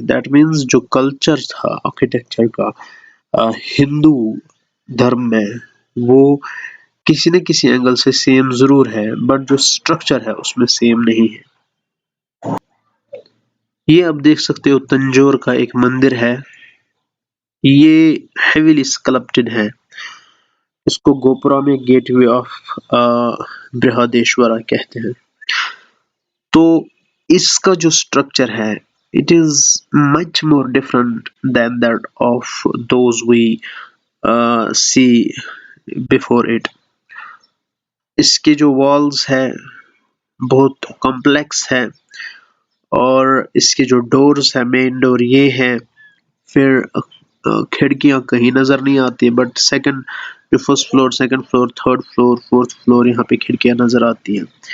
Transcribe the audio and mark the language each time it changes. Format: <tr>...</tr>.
<en>that means</en> <ur>جو culture تھا architecture کا ہندو دھرم میں وہ کسی نہ کسی اینگل سے سیم ضرور ہے، بٹ جو سٹرکچر ہے اس میں سیم نہیں ہے. یہ آپ دیکھ سکتے ہو تنجور کا ایک مندر ہے، یہ ہیویلی اسکلپٹڈ ہے. اس کو گوپورا میں گیٹ وے آف برہادیشورا کہتے ہیں. تو اس کا جو سٹرکچر ہے</ur> <en>it is much more different than that of those we see before it.</en> <ur>اس کے جو والز ہے بہت کمپلیکس ہے، اور اس کے جو ڈورز ہے مین ڈور یہ ہے. پھر کھڑکیاں کہیں نظر نہیں آتی، بٹ سیکنڈ جو first floor, second floor, third floor, fourth floor یہاں پہ کھڑکیاں نظر آتی ہیں.</ur>